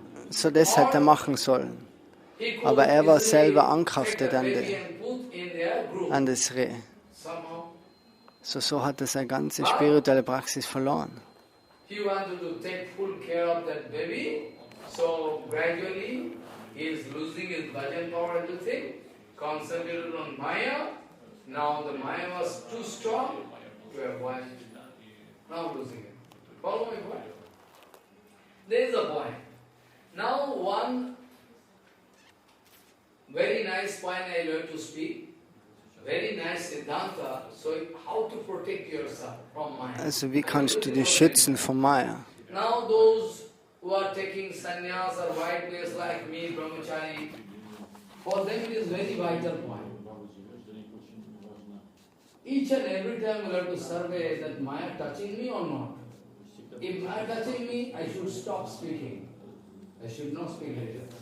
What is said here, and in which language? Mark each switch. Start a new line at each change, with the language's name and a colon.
German: So, das hätte er machen sollen. Aber er war selber angehaftet an das Reh. So hat er seine ganze spirituelle Praxis verloren.
English: He wanted to take full care of that baby, so gradually he is losing his bhajan power, everything, concentrated on Maya. Now the Maya was too strong to avoid. Now losing it. Follow me, boy? There is a point. Now one very nice point I learned to speak. Very nice Siddhanta. So how to protect yourself from Maya?
German: Also wie kannst du dich schützen von Maya?
English: Now those who are taking sannyas or white ways like me, brahmachari, for them it is very vital point. Each and every time we have to survey that Maya touching me or not. If Maya touching me, I should stop speaking. I should not speak later.